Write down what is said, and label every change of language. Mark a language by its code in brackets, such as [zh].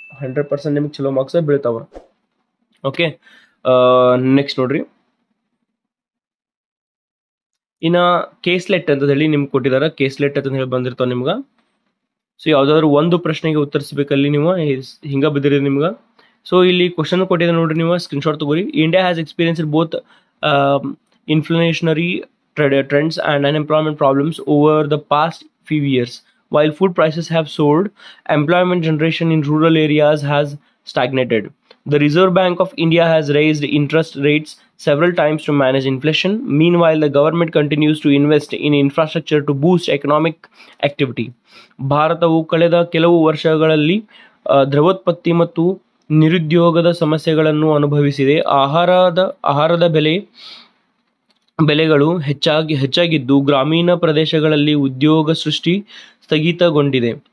[kn] 100% ನಿಮ್ಗೆ ಚಲೋ marks ಬೀಳ್ತಾವ. Okay, next ನೋಡ್ರಿ. ಇನ್ನ ಕೇಸ್ಲೆಟ್ ಅಂತ ಹೇಳಿ ನಿಮ್ಗೆ ಕೊಟ್ಟಿದಾರ. ಕೇಸ್ಲೆಟ್ ಅಂತ ಹೇಳಿ ಬಂದಿರ್ತಾವ ನಿಮ್ಗೆ. ಸೊ ಯಾವ್ದಾದ್ರು ಒಂದು ಪ್ರಶ್ನೆಗೆ ಉತ್ತರಿಸಬೇಕಲ್ಲಿ ನೀವು ಹಿಂಗ ಬಿದ್ದಿರಿ ನಿಮ್ಗೆ. ಸೊ ಇಲ್ಲಿ ಕ್ವಶನ್ ಕೊಟ್ಟಿದೆ ನೋಡ್ರಿ, ನೀವು ಸ್ಕ್ರೀನ್ಶಾಟ್ ತಗೋರಿ. [en] India has experience both inflationary trends and unemployment problems over the past few years. While food prices have soared, employment generation in rural areas has stagnated. The Reserve Bank of India has raised interest rates several times to manage inflation. Meanwhile, the government continues to invest in infrastructure to boost economic activity. [kn] ಭಾರತವು ಕಳೆದ ಕೆಲವು ವರ್ಷಗಳಲ್ಲಿ ದ್ರವ್ಯೋತ್ಪತ್ತಿ ಮತ್ತು ನಿರುದ್ಯೋಗದ ಸಮಸ್ಯೆಗಳನ್ನು ಅನುಭವಿಸಿದೆ. ಆಹಾರದ ಬೆಲೆಗಳು ಹೆಚ್ಚಾಗಿದ್ದು ಗ್ರಾಮೀಣ ಪ್ರದೇಶಗಳಲ್ಲಿ ಉದ್ಯೋಗ ಸೃಷ್ಟಿ ಸ್ಥಗಿತಗೊಂಡಿದೆ.